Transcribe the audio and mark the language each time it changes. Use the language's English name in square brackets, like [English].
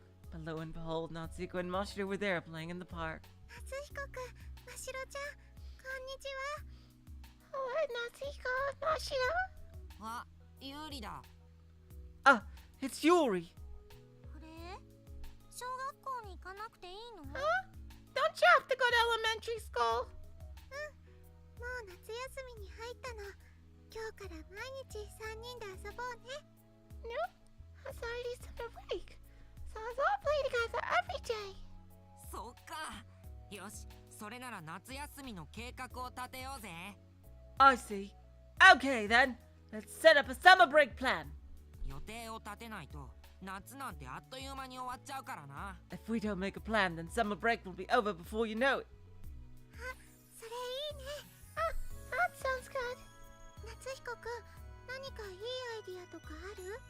[English] But lo and behold, Natsuko and Mashiro were there playing in the park. [Japanese] 夏彦くん、ましろちゃん、こんにちは。 [English] Hello, Natsuko, Mashiro. [Japanese] あ、ユーリだ。 [English] Ah, it's Yuri. [Japanese] あれ？小学校に行かなくていいの？ [English] Huh? Don't you have to go to elementary school? [Japanese] もう夏休みに入ったの。今日から毎日3人で遊ぼうね。 [English] No, it's already summer break, so let's all play together every day. [Japanese] そっか。よし、それなら夏休みの計画を立てようぜ。 [English] I see. Okay then, let's set up a summer break plan. [Japanese] 予定を立てないと夏なんてあっという間に終わっちゃうからな。 [English] If we don't make a plan, then summer break will be over before you know it. [Japanese] それいいね。 [English] That sounds good. [Japanese] 夏彦くん、何かいいアイディアとかある？